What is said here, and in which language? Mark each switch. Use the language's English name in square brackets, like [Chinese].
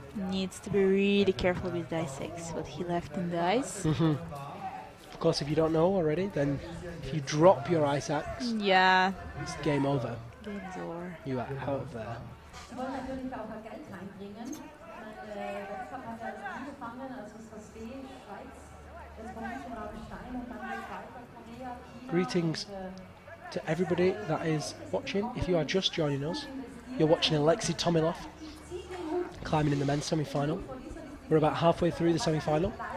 [English] Needs to be really careful with the ice X, what he left in the ice. Of course, if you don't know already, then if you drop your ice axe, yeah, it's game over. Game's over. You are out of there. [German] Sie wollen natürlich auch Geld reinbringen. Deshalb hat er angefangen, also es war Schweiz, jetzt kommt es von Rabenstein und dann geht weiter Korea, China. [English] Greetings to everybody that is watching. If you are just joining us, you're watching Alexei Tomilov climbing in the men's semi-final. We're about halfway through the semi-final.